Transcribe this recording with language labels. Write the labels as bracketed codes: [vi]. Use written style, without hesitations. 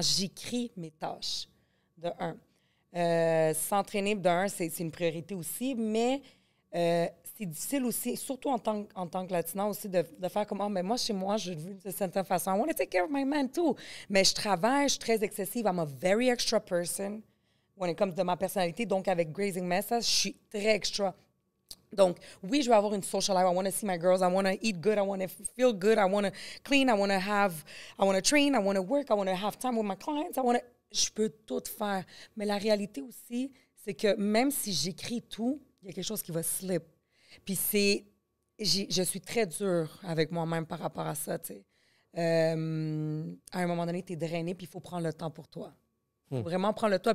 [fr] J'écris mes tâches, de un. S'entraîner, de un, c'est une priorité aussi, mais c'est difficile aussi, surtout en tant que Latina aussi, de faire comme, mais moi, chez moi, je vis d'une certaine façon. [en] I want to take care of my man, too. [fr] Mais je travaille, je suis très excessive. [en] I'm a very extra person. When it comes to [fr] ma personnalité, donc avec Grazing Messas, je suis très extra. Donc, oui, je vais avoir une [en] social life. I want to see my girls. I want to eat good. I want to feel good. I want to clean. I want to train. I want to work. I want to have time with my clients. [fr] Je peux tout faire. Mais la réalité aussi, c'est que même si j'écris tout, il y a quelque chose qui va slip. Puis je suis très dure avec moi-même par rapport à ça, tu sais. À un moment donné, tu es drainé, puis il faut prendre le temps pour toi. Il faut vraiment prendre le temps.